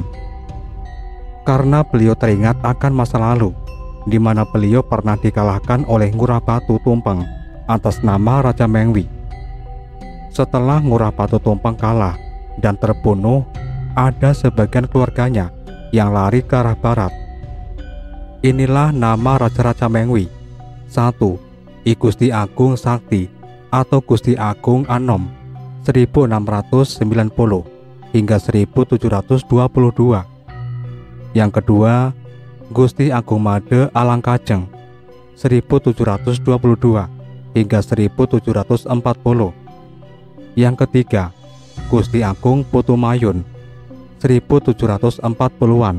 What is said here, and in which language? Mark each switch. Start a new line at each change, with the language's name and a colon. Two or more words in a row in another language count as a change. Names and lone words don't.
Indonesian: Karena beliau teringat akan masa lalu, di mana beliau pernah dikalahkan oleh Ngurah Patutumpeng atas nama Raja Mengwi. Setelah Ngurah Patutumpeng kalah dan terbunuh, ada sebagian keluarganya yang lari ke arah barat. Inilah nama Raja-Raja Mengwi. 1. I Gusti Agung Sakti atau Gusti Agung Anom 1690 hingga 1722. Yang kedua, Gusti Agung Made Alangkajeng 1722 hingga 1740. Yang ketiga, Gusti Agung Putumayun 1740-an.